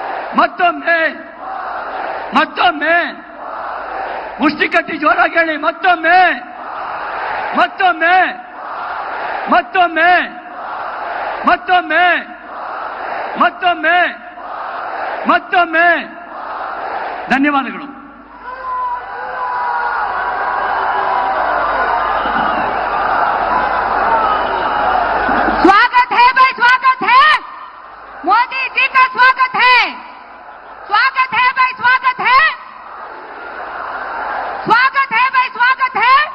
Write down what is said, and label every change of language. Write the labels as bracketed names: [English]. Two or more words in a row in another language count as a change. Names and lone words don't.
[Kannada] ಮತ್ತೊಮ್ಮೆ ಮತ್ತೊಮ್ಮೆ ಮುಷ್ಟಿ ಕಟ್ಟಿ ಜೋರಾಗಿ ಹೇಳಿ. ಮತ್ತೊಮ್ಮೆ ಮತ್ತೊಮ್ಮೆ ಮತ್ತೊಮ್ಮೆ ಮತ್ತೊಮ್ಮೆ ಮತ್ತೊಮ್ಮೆ ಮತ್ತೊಮ್ಮೆ ಧನ್ಯವಾದಗಳು. [Hindi] स्वागत है भाई, स्वागत है मोदी जी का, स्वागत है भाई, स्वागत है भाई, स्वागत है।